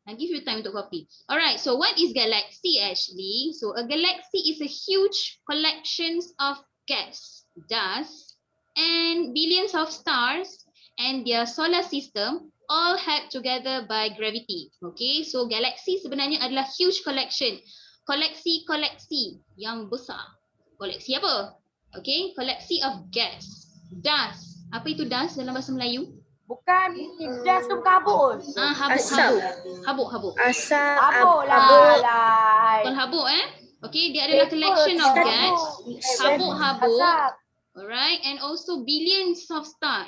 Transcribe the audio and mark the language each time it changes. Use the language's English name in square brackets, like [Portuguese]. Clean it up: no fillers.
[English] I'll give you time to copy. Alright. So what is galaxy actually? So a galaxy is a huge collections of gas, dust, and billions of stars and their solar system all held together by gravity. Okay. [Malay] So galaxy sebenarnya adalah [English] huge collection. [Malay] Koleksi yang besar. Koleksi apa? Okay, koleksi [English] of gas, dust. [Malay] Apa itu dust dalam bahasa Melayu? Bukan gas tu kabut. Habuk. Asap. Habuk lah. Bukan habuk Okay, dia adalah [English] collection of gas. [Malay] Habuk. [English] Alright, and also billions of star.